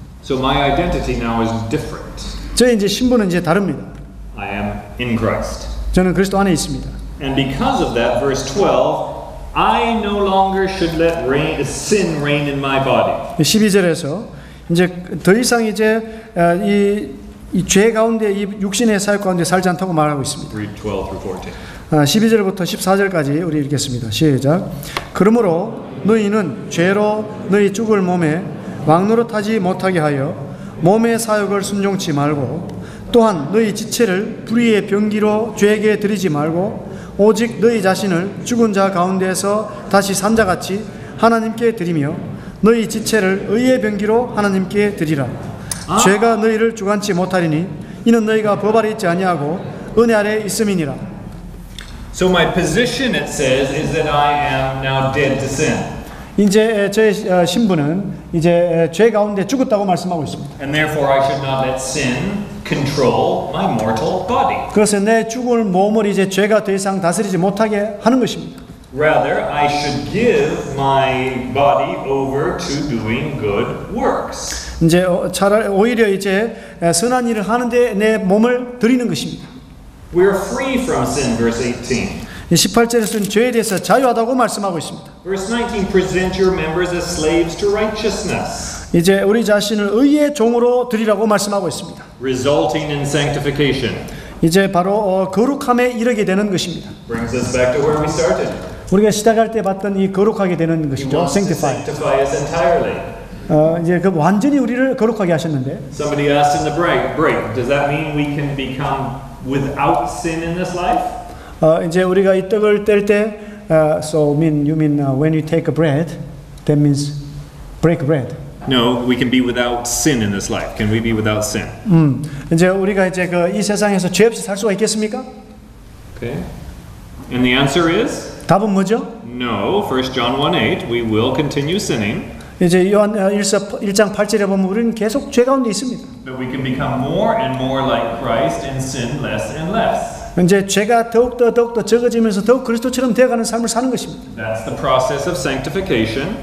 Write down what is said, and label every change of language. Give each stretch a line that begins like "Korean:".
English: So my identity now is different.
Korean: 저의 이제 신분은 이제 다릅니다.
English: I am in Christ.
Korean: 저는 그리스도 안에 있습니다.
English: And because of that, verse 12, I no longer should let sin reign in my body.
Korean: 12절에서 이제 더 이상 이제 이 죄 가운데 이 육신의 사역 가운데 살지 않다고 말하고 있습니다.
English: Read 12 through 14.
Korean: 12절부터 14절까지 우리 읽겠습니다. 시작. 그러므로 너희는 죄로 너희 죽을 몸에 왕노릇하지 못하게 하여 몸의 사욕을 순종치 말고 또한 너희 지체를 불의의 병기로 죄에게 드리지 말고 오직 너희 자신을 죽은 자 가운데서 다시 산 자같이 하나님께 드리며 너희 지체를 의의 병기로 하나님께 드리라. 죄가 너희를 주관치 못하리니 이는 너희가 법 아래 있지 아니하고 은혜 아래 있음이니라.
English: So my position, it says, is that I am now dead to sin.
Korean: 이제 저의 신분은 이제 죄 가운데 죽었다고 말씀하고 있습니다.
English: And therefore I should not let sin control my mortal body.
Korean: 그래서 내 죽을 몸을 이제 죄가 더 이상 다스리지 못하게 하는 것입니다.
English: Rather, I should give my body over to doing good works.
Korean: 이제 차라리 오히려 이제 선한 일을 하는데 내 몸을 드리는 것입니다.
English: We are free from sin, verse 18.
Korean: 18절에서는 죄에 대해서 자유하다고 말씀하고 있습니다.
English: Verse 19, present your members as slaves to righteousness,
Korean: 이제 우리 자신을 의의 종으로 드리라고 말씀하고 있습니다.
English: resulting in sanctification.
Korean: 이제 바로 거룩함에 이르게 되는 것입니다.
English: Brings us back to where we started.
Korean: 우리가 시작할 때 봤던 이 거룩하게 되는
English: He
Korean: 것이죠.
English: wants to sanctify. sanctify us entirely.
Korean: 이제 그 완전히 우리를 거룩하게 하셨는데
English: Somebody asked in the break, does that mean we can become without sin in this life?
Korean: 이제 우리가 이 떡을 뗄 때
English: so you mean when you take a bread that means break bread. No, we can be without sin in this life. Can we be without sin?
Korean: 이제 우리가 이제 그 이 세상에서 죄 없이 살 수가 있겠습니까?
English: Okay. And the answer is
Korean: 답은 뭐죠?
English: no. 1 John 1:8, we will continue sinning,
Korean: 이제 요한 1장 8절에 보면 우리는 계속 죄 가운데 있습니다.
English: but we can become more and more like Christ and sin less and less.
Korean: 이제 죄가 더욱더 적어지면서 더욱 그리스도처럼 되어가는 삶을 사는 것입니다.
English: That's the process of sanctification